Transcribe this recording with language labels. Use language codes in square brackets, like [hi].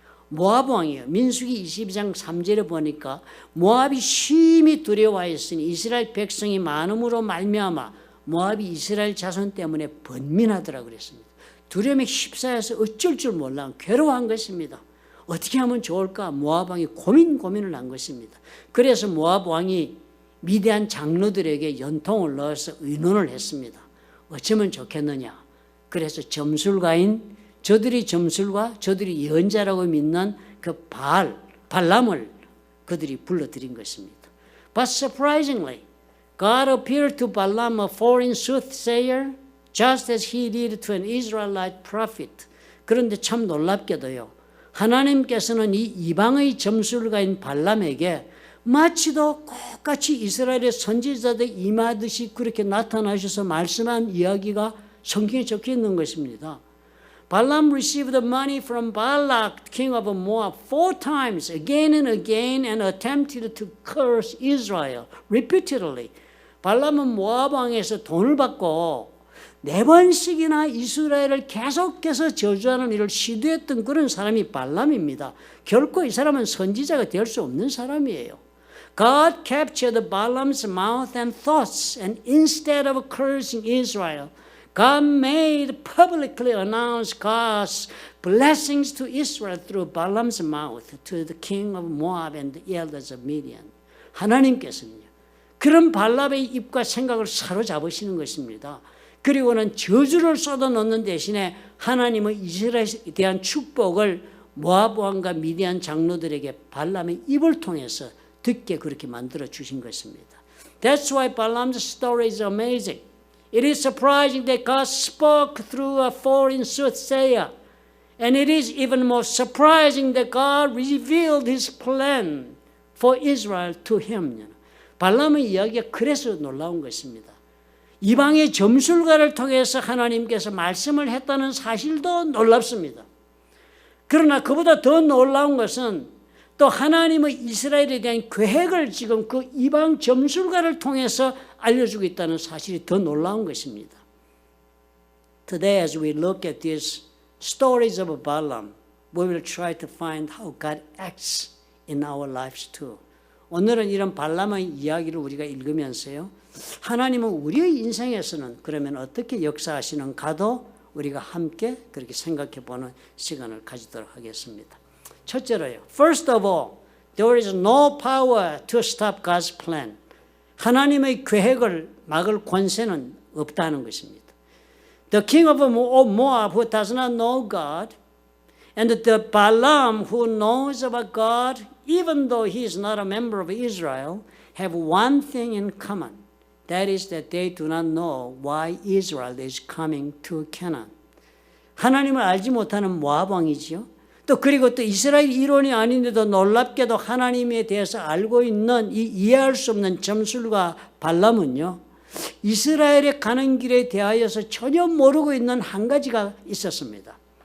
[ko] 모압 왕이에요. 민수기 22장 3절에 보니까 모압이 심히 두려워하였으니 이스라엘 백성이 많음으로 말미암아 모압이 이스라엘 자손 때문에 번민하더라 그랬습니다. 두려움에 휩싸여서 어쩔 줄 몰라 괴로워한 것입니다. 어떻게 하면 좋을까? 모압 왕이 고민을 한 것입니다. 그래서 모압 왕이 미디안 장로들에게 연통을 넣어서 의논을 했습니다. 어쩌면 좋겠느냐? 그래서 점술가인 저들이 점술과 저들이 예언자라고 믿는 그 발람을 그들이 불러들인 것입니다. [en] But surprisingly, God appeared to Balaam, a foreign soothsayer, just as he did to an Israelite prophet. [ko] 그런데 참 놀랍게도요. 하나님께서는 이 이방의 점술가인 발람에게 마치도 똑같이 이스라엘의 선지자들 임하듯이 그렇게 나타나셔서 말씀한 이야기가 성경에 적혀 있는 것입니다. [en] Balaam received money from Balak, king of Moab, 4 times, again and again, and attempted to curse Israel repeatedly. [ko] 발람은 모압 왕에서 돈을 받고 4번씩이나 이스라엘을 계속해서 저주하는 일을 시도했던 그런 사람이 발람입니다. 결코 이 사람은 선지자가 될 수 없는 사람이에요. [en] God captured Balaam's mouth and thoughts, and instead of cursing Israel, God made publicly announce God's blessings to Israel through Balaam's mouth to the king of Moab and the elders of Midian. [ko] 하나님께서는요, 그런 발람의 입과 생각을 사로잡으시는 것입니다. 그리고는 저주를 쏟아놓는 대신에 하나님은 이스라엘에 대한 축복을 모압 왕과 미디안 장로들에게 발람의 입을 통해서 듣게 그렇게 만들어 주신 것입니다. [en] That's why Balaam's story is amazing. It is surprising that God spoke through a foreign soothsayer. And it is even more surprising that God revealed His plan for Israel to him. [ko] 발람의 이야기가 그래서 놀라운 것입니다. 이방의 점술가를 통해서 하나님께서 말씀을 했다는 사실도 놀랍습니다. 그러나 그보다 더 놀라운 것은 또 하나님의 이스라엘에 대한 계획을 지금 그 이방 점술가를 통해서 알려주고 있다는 사실이 더 놀라운 것입니다. [en] Today as we look at these stories of Balaam, we will try to find how God acts in our lives too. [ko] 오늘은 이런 발람의 이야기를 우리가 읽으면서요, 하나님은 우리의 인생에서는 그러면 어떻게 역사하시는가도 우리가 함께 그렇게 생각해 보는 시간을 가지도록 하겠습니다. 첫째로요, [en] First of all, there is no power to stop God's plan. [ko] 하나님의 계획을 막을 권세는 없다는 것입니다. [en] The king of Moab who does not know God, and the Balaam who knows about God, even though he is not a member of Israel, have one thing in common. That is that they do not know why Israel is coming to Canaan. [ko] 하나님을 알지 못하는 모압 왕이지요. 또 그리고 또 이스라엘 일원이 아닌데도 놀랍게도 하나님에 대해서 알고 있는 이 이해할 수 없는 점술가 발람은요, 이스라엘에 가는 길에 대하여서 전혀 모르고 있는 한 가지가 있었습니다.